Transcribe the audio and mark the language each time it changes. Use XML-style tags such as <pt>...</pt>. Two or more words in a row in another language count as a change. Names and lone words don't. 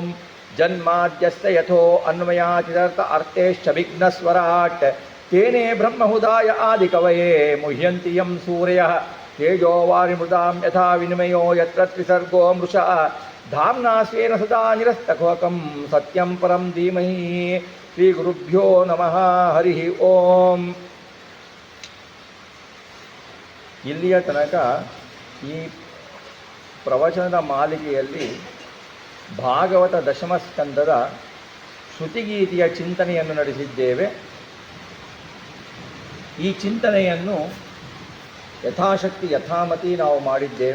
<sa>जन्माद्यस्य यथो अन्वयातितर्थ अर्थेश्चभिघ्नस्वराट् तेने ब्रह्महुदाय आदिकवये मुह्यन्ति यं सूरयः तेजो वारिमृदां यथा विनिमयो यत्र त्रिसर्गो मृषा धाम्ना स्वेन सदा निरस्तकुहकं सत्यं परं धीमहि श्रीगुरुभ्यो नमः हरि ओಂ</sa> <kn>ಇಲ್ಲಿಯ ತನಕ ಈ ಪ್ರವಚನದ ಮಾಲಿಕೆಯಲ್ಲಿ ಭಾಗವತ ದಶಮ ಸ್ಕಂದದ ಶ್ರುತಿಗೀತೆಯ ಚಿಂತನೆಯನ್ನು ನಡೆಸಿದ್ದೇವೆ. ಈ ಚಿಂತನೆಯನ್ನು ಯಥಾಶಕ್ತಿ ಯಥಾಮತಿ ನಾವು ಮಾಡಿದ್ದೇವೆ.</kn>